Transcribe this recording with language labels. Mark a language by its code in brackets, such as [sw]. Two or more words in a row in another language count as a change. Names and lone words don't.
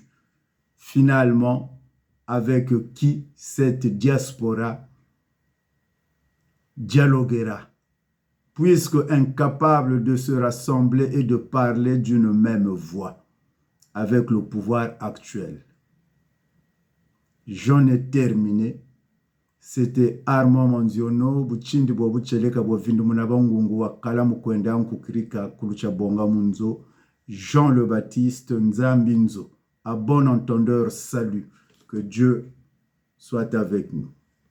[fr] Finalement, avec qui cette diaspora dialoguera, puisque incapable de se rassembler et de parler d'une même voix avec le pouvoir actuel. J'en ai terminé. C'était Armand Manziono, [kg] buchindi bwa bucheleka bwa vindu munabangungu wa kalamu kwenda nkukirika kulucha bonga munzo, [fr] Jean le Baptiste Nzambinzo. À bon entendeur, salut. Que Dieu soit avec nous.